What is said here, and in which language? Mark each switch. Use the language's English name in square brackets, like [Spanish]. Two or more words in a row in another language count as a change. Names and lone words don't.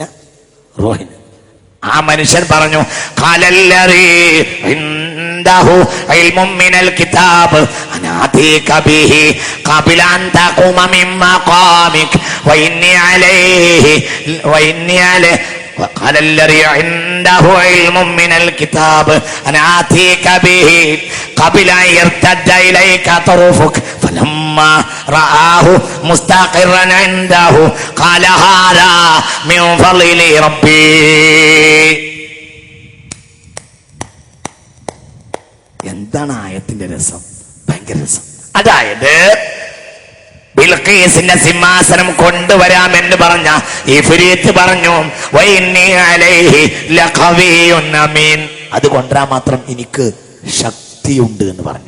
[Malayalam] റൂഹിന്. ആ മനുഷ്യൻ പറഞ്ഞു, [Arabic] قال الذي عنده علم من الكتاب أنا آتيك به قبل أن تقوم من مقامك وإني അലൈഹി وقال الذي عنده علم من الكتاب أنا آتيك به قبل أن يرتد إليك طرفك فلما رآه مستقرا عنده قال هذا من فضل ربي. [Malayalam] എന്താണ് ആയത്തിന്റെ രസം? ഭയങ്കര രസം. അതായത് ബിൽഖീസിന്റെ സിംഹാസനം കൊണ്ടുവരാമെന്ന് പറഞ്ഞ ഇഫ്രീത്ത് പറഞ്ഞു, [Arabic] وإني عليه لقوي أمين, [Malayalam] അത് കൊണ്ടുവരാൻ മാത്രം എനിക്ക് ശക്തിയുണ്ട് എന്ന് പറഞ്ഞു.